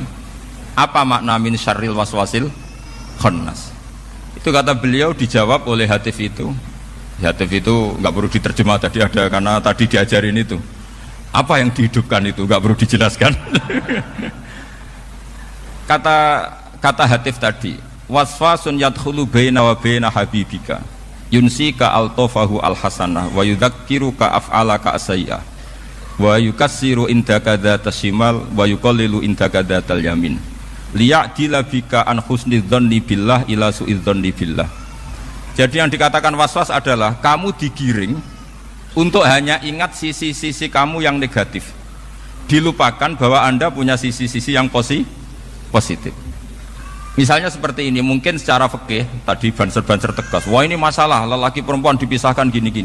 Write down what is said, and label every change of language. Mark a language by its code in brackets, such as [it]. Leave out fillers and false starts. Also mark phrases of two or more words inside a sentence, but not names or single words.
[id] Apa makna [ar] من شر الوسواس الخناس? [id] Itu kata beliau dijawab oleh hatif itu. Hatif itu nggak perlu diterjemah tadi ada, karena tadi diajarin itu. Apa yang dihidupkan itu nggak perlu dijelaskan. Kata hatif tadi, [ar] وسواس يدخل بين وبين حبيبك ينسيك ألطافه الحسنة ويذكرك أفعالك السيئة ويكثر عندك ذات الشمال ويقلل عندك ذات اليمين ليعدل بك عن حسن الظن بالله إلى سوء الظن بالله ila su'iz dzanni billah. [id] Jadi yang dikatakan waswas adalah kamu digiring untuk hanya ingat sisi-sisi kamu yang negatif, dilupakan bahwa Anda punya sisi-sisi yang positif. Misalnya seperti ini, mungkin secara fikih tadi banser-banser tegas, wah ini masalah lelaki perempuan dipisahkan gini-gini.